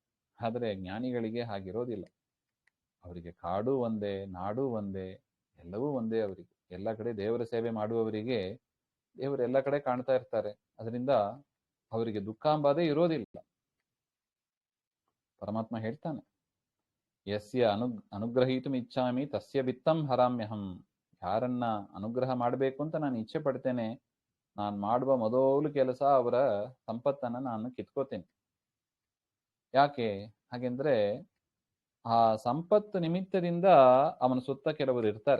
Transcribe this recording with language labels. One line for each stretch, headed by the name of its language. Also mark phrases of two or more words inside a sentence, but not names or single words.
Kannada: ಆದರೆ ಜ್ಞಾನಿಗಳಿಗೆ ಹಾಗಿರೋದಿಲ್ಲ. ಅವರಿಗೆ ಕಾಡು ಒಂದೇ, ನಾಡು ಒಂದೇ, ಎಲ್ಲವೂ ಒಂದೇ. ಅವರಿಗೆ ಎಲ್ಲ ಕಡೆ ದೇವರ ಸೇವೆ ಮಾಡುವವರಿಗೆ ದೇವರು ಎಲ್ಲ ಕಡೆ ಕಾಣ್ತಾ ಇರ್ತಾರೆ. ಅದರಿಂದ ಅವರಿಗೆ ದುಃಖ ಅಂಬಾದೇ ಇರೋದಿಲ್ಲ. ಪರಮಾತ್ಮ ಹೇಳ್ತಾನೆ,
Sanskrit: ಯಸ್ಯ ಅನುಗ್ರಹೀತು ಇಚ್ಛಾಮಿ ತಸ್ಯ ವಿತ್ತಂ ಹರಾಮ್ಯಹಂ.
Kannada: ಯಾರನ್ನ ಅನುಗ್ರಹ ಮಾಡಬೇಕು ಅಂತ ನಾನು ಇಚ್ಛೆ ಪಡ್ತೇನೆ, ನಾನು ಮಾಡುವ ಮೊದಲು ಕೆಲಸ ಅವರ ಸಂಪತ್ತನ್ನ ನಾನು ಕಿತ್ಕೋತೇನೆ. ಯಾಕೆ ಹಾಗೆಂದ್ರೆ ಆ ಸಂಪತ್ತು ನಿಮಿತ್ತದಿಂದ ಅವನ ಸುತ್ತ ಕೆಲವರು ಇರ್ತಾರೆ.